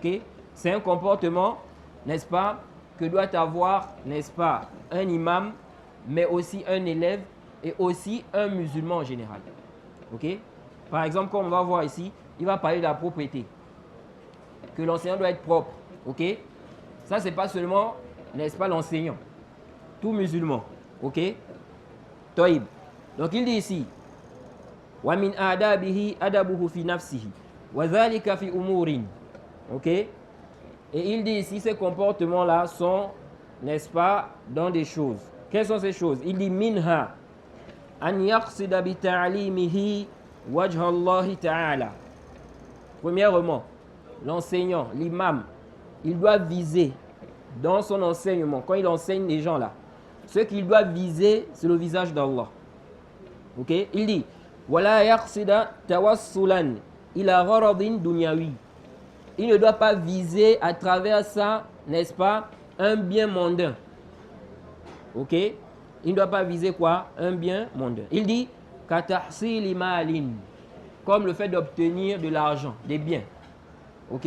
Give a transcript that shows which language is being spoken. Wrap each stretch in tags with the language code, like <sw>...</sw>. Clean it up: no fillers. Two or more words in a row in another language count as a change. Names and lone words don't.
<fr>C'est un comportement, n'est-ce pas, que doit avoir, n'est-ce pas, un imam, mais aussi un élève et aussi un musulman en général. Ok? Par exemple, comme on va voir ici, il va parler de la propreté. Que l'enseignant doit être propre. Ok? Ça, c'est pas seulement, n'est-ce pas, l'enseignant. Tout musulman. Ok? Toïb. Donc il dit ici,</fr> <ar>ومن آدابه آدابه في نفسه، وذلك في أمور.</ar> <fr>Ok? Et il dit ici, ces comportements-là sont, n'est-ce pas, dans des choses. Quelles sont ces choses? Il dit</fr> <ar>منها أن يقصد بتعليمه وجه الله تعالى.</ar> <fr>Premièrement, l'enseignant, l'imam, il doit viser dans son enseignement, quand il enseigne les gens là, ce qu'il doit viser, c'est le visage d'Allah. Ok? Il dit</fr> <ar>ولا يقصد توسلا إلى غرض دنيوي.</ar> <fr>Il ne doit pas viser à travers ça, n'est-ce pas, un bien mondain. Ok? Il ne doit pas viser quoi? Un bien mondain. Il dit</fr> <ar>كتحصيل مال,</ar> <fr>comme le fait d'obtenir de l'argent, des biens. Ok?</fr>